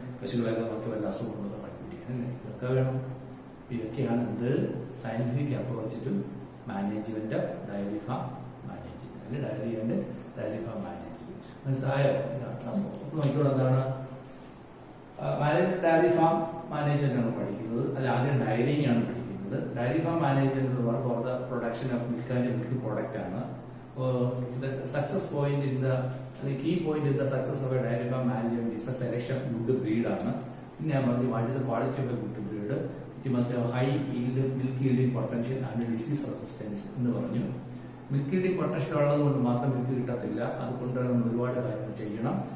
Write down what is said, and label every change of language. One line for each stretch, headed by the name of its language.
Malayalam: പശുക്കളൊക്കെ നോക്കി വല്ല അസുഖമുള്ളത് കണ്ടുപിടിക്കാൻ അല്ലേ? ഇതൊക്കെ വേണം. ഇതൊക്കെയാണ് എന്ത്
English: scientific approach to management of dairy farm management,
Malayalam: അല്ലെ diary and dairy farm management. മനസ്സിലായോ? ഇതാണ് സംഭവം. നോക്കിയോടെ എന്താണ് ഡയറി ഫാം മാനേജ്മെന്റ് ആണ് പഠിക്കുന്നത്. അല്ല, ആദ്യം ഡയറിങ് ആണ് പഠിക്കുന്നത്. ഡയറി ഫാം മാനേജ്മെന്റ് എന്ന് പറയുമ്പോൾ
English: for the production of milk and milk product
Malayalam: ആണ്.
English: The success point in the key point in the success of a dairy farm management is a selection of good breed ആണ്.
Malayalam: പിന്നെ ഞാൻ പറഞ്ഞു
English: what is the quality of a good breed? It must have high yield, milk yielding potential and disease resistance
Malayalam: എന്ന് പറഞ്ഞു. Milk yielding potential ഉള്ളത് കൊണ്ട് മാത്രം milk കിട്ടത്തില്ല. അതുകൊണ്ട് നമ്മൾ ഒരുപാട് കാര്യങ്ങൾ ചെയ്യണം.